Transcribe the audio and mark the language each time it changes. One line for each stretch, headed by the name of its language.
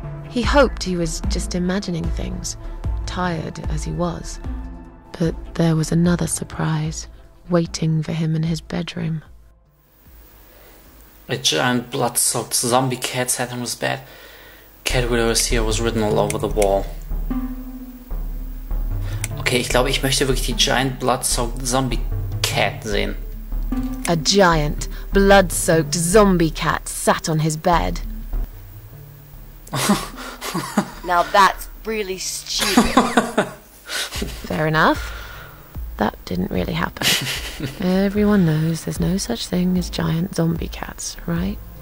English: He hoped he was just imagining things, tired as he was. But there was another surprise waiting for him in his bedroom. A giant blood-soaked zombie cat sat on his bed. Cat Widow is here was written all over the wall.
German: Okay, ich glaube, ich möchte wirklich die
English: giant blood-soaked zombie cat
German: sehen.
English: A giant, blood-soaked zombie cat sat on his bed. Now that's really stupid. Fair enough. That didn't really happen. Everyone knows there's no such thing as giant zombie cats, right?